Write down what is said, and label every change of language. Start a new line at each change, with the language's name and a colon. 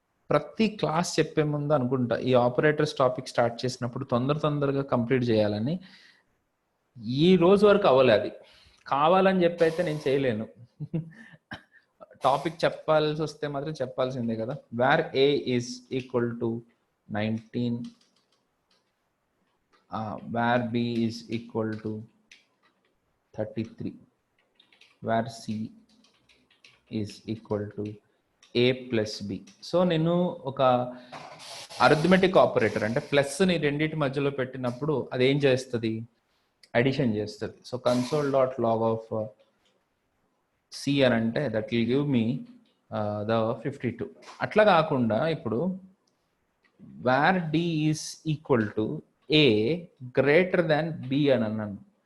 Telugu: ప్రతి క్లాస్ చెప్పే ముందు అనుకుంటా ఈ ఆపరేటర్స్ టాపిక్ స్టార్ట్ చేసినప్పుడు తొందరగా కంప్లీట్ చేయాలని. ఈ రోజు వరకు అవ్వలేదు. కావాలని చెప్పి అయితే నేను చేయలేను. టాపిక్ చెప్పాల్సి వస్తే మాత్రం చెప్పాల్సిందే కదా.
English: Where a is equal to 19, where b is equal to 33, where c is equal to a plus b.
Telugu: So నేను ఒక అరిథమెటిక్ ఆపరేటర్ అంటే ప్లస్ని రెండింటి మధ్యలో పెట్టినప్పుడు అది ఏం చేస్తుంది, అడిషన్ చేస్తుంది. సో console.log of c అని అంటే
English: That will give me the 52.
Telugu: అట్లా కాకుండా ఇప్పుడు
English: where d is equal to a greater than b
Telugu: అని అన్నాను.